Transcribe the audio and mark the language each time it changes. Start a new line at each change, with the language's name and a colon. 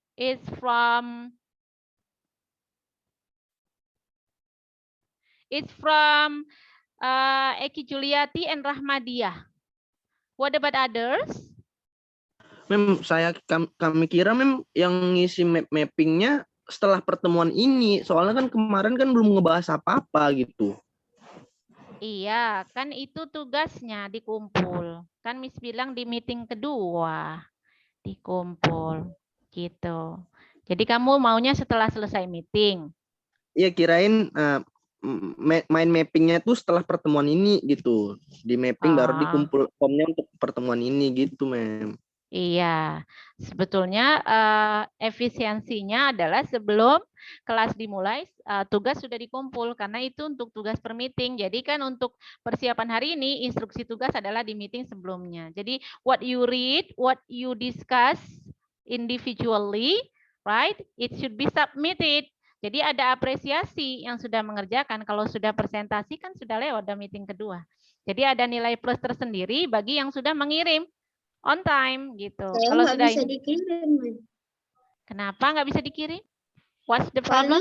English: Is from Eki Juliati and Rahmadiah. What about others?
Indonesian: Mem, kami kira Mem yang ngisi mappingnya setelah pertemuan ini. Soalnya kan kemarin kan belum ngebahas apa-apa gitu. Iya, kan itu tugasnya dikumpul. Kan Miss bilang di meeting kedua dikumpul gitu. Jadi kamu maunya setelah selesai meeting. Iya, kirain main mappingnya tuh setelah pertemuan ini gitu. Di mapping baru dikumpul formnya untuk pertemuan ini gitu, Mem. Iya, sebetulnya efisiensinya adalah sebelum kelas dimulai tugas sudah dikumpul karena itu untuk tugas per meeting. Jadi kan untuk persiapan hari ini instruksi tugas adalah di meeting sebelumnya.
English: Jadi what you read, what you discuss individually, right? It should be submitted.
Indonesian: Jadi ada apresiasi yang sudah mengerjakan. Kalau sudah presentasi kan sudah lewat meeting kedua. Jadi ada nilai plus tersendiri bagi yang sudah mengirim on time gitu. Kalau nggak bisa dikirim. Kenapa nggak bisa dikirim?
English: What's the problem?